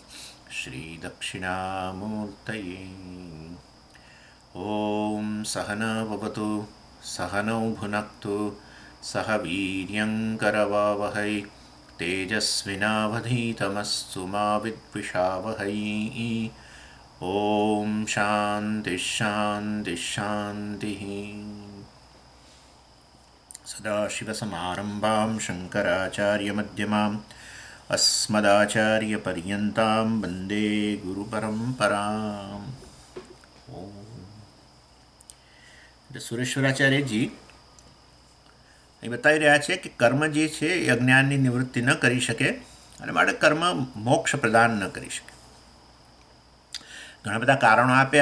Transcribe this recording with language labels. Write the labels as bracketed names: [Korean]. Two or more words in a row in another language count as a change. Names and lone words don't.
[Sanskrit] श्रीदक्षिणामूर्तये ॐ सहना भवतु सहनौ भुनक्तु सह वीर्यङ्करवावहै तेजस्विनावधीतमस्तु मा विद्विषावहै ॐ शान्तिः शान्तिः शान्तिः सदाशिवसमारम्भां शङ्कराचार्यमध्यमाम् अस्मदाचार्यपर्यन्तां वन्दे गुरुपरम्पराम् [Gujarati] સુરેશ્વરાચાર્યજી એ બતાવી રહ્યા છે કે કર્મ જે છે એ અજ્ઞાનની નિવૃત્તિ ન કરી શકે અને માટે કર્મ મોક્ષ પ્રદાન ન કરી શકે. ઘણા બધા કારણો આપ્યા.